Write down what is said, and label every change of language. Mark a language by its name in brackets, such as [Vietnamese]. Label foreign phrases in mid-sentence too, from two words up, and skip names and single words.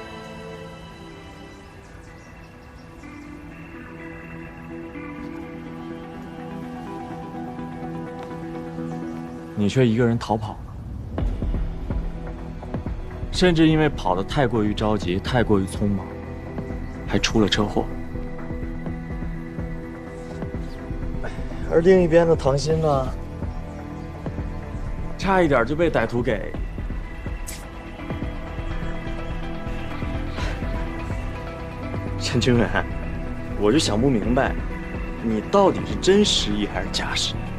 [Chinese] 你卻一個人逃跑了，甚至因為跑得太過於着急、太過於匆忙，還出了車禍。而另一邊的唐鑫呢，差一點就被歹徒給……陈清源，我就想不明白，你到底是真失憶還是假失憶？